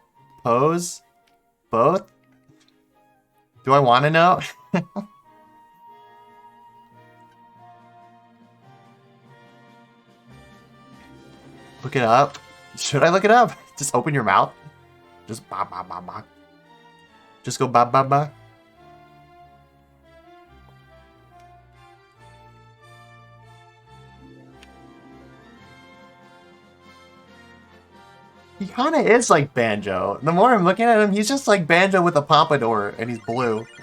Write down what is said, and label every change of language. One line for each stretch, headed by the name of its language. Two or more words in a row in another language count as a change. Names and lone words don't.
English: Pose? Both? Do I want to know? Look it up. Should I look it up? Just open your mouth. Just ba ba ba ba. Just go ba ba ba. He kind of is like Banjo. The more I'm looking at him, he's just like Banjo with a pompadour, and he's blue.